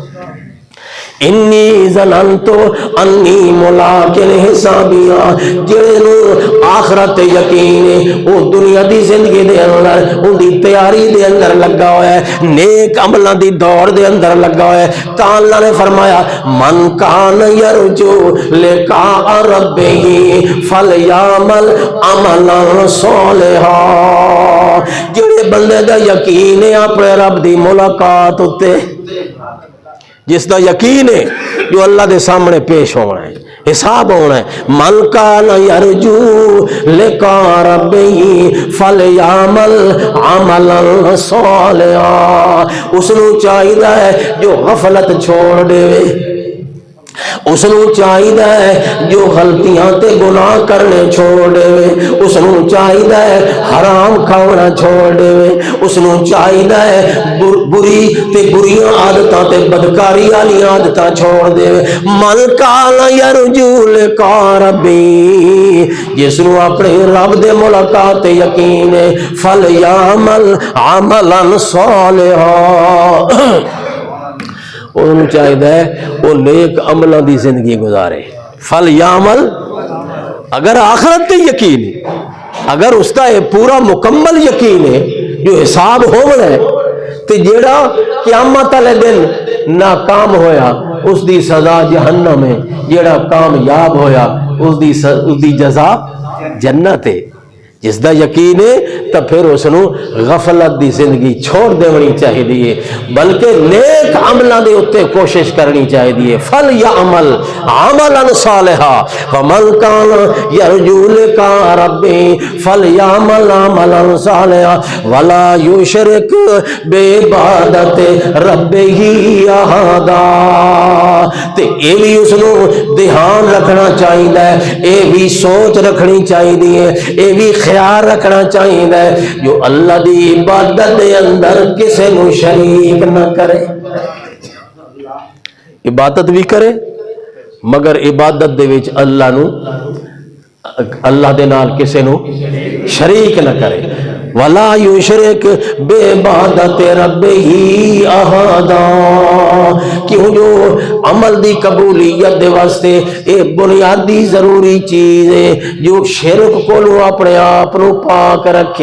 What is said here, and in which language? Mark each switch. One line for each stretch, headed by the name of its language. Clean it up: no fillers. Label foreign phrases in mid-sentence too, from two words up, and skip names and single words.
Arabic: انی ظننت انی ملاق حسابیا،
Punjabi: جنوں آخرت یقین ہے وہ دنیا دی زندگی دے اندر ان دی تیاری دے اندر لگا ہوا ہے، نیک عملاں دی دوڑ دے اندر لگا ہوا ہے۔ تا اللہ نے فرمایا
Arabic: من کان یرجو لقاء ربہ فلیعمل عملا صالحا،
Punjabi: جڑے بندے دا یقین ہے اپنے رب دی ملاقات اتے، جس دا یقین ہے جو اللہ دے سامنے پیش ہونا ہے، حساب ہونا ہے۔
Arabic: من کان یرجو لقاء ربہ فلیعمل عملا صالحا،
Punjabi: اس نو چاہیے ہے جو غفلت چھوڑ دے، اس نو چاہیے جو غلطیاں تے گناہ کرنے چھوڑ دے، اس نو چاہیے حرام کھانا چھوڑ دے، اس نو چاہیے بری تے بریاں عادتاں تے بدکاری والی عادتاں چھوڑ دے۔
Arabic: من کان یرجو لقاء ربی،
Punjabi: جس نو اپنے رب دے ملاقات یقین ہے،
Arabic: فلیعمل عملا صالحا،
Punjabi: انہوں چاہیے وہ نیک عملوں دی زندگی گزارے۔ فلیعمل، اگر آخرت تے یقین ہے، اگر اس کا پورا مکمل یقین ہے جو حساب ہونا ہے، تے جیڑا قیامت والے دن ناکام ہویا اس دی سزا جہنم ہے، جیڑا کامیاب ہویا اس دی جزا جنت ہے۔ جس دا یقین ہے تو پھر اس نو غفلت دی زندگی چھوڑ دینی چاہیے، بلکہ نیک عملوں دے اتے کوشش کرنی چاہیے۔
Arabic: فلیعمل عملا صالحا ومن کان یرجو لقاء ربہ فلیعمل عملا صالحا ولا یشرک بعبادت ربہ احدا۔
Punjabi: تے اے بھی اس نو دھیان رکھنا چاہیے، اے بھی سوچ رکھنی چاہیے، اے بھی خیال رکھنا چاہیے جو اللہ دی عبادت دے اندر کسے نو شریک نہ کرے۔ عبادت بھی کرے مگر عبادت دے وچ اللہ دے نال کسے نو شریک نہ کرے۔
Arabic: ولا یشرک بعبادت ربہ احدا،
Punjabi: کیوں جو عمل دی قبولیت دے واسطے اے بنیادی ضروری چیز ہے جو شرک کو اپنے آپ نو پاک رکھے۔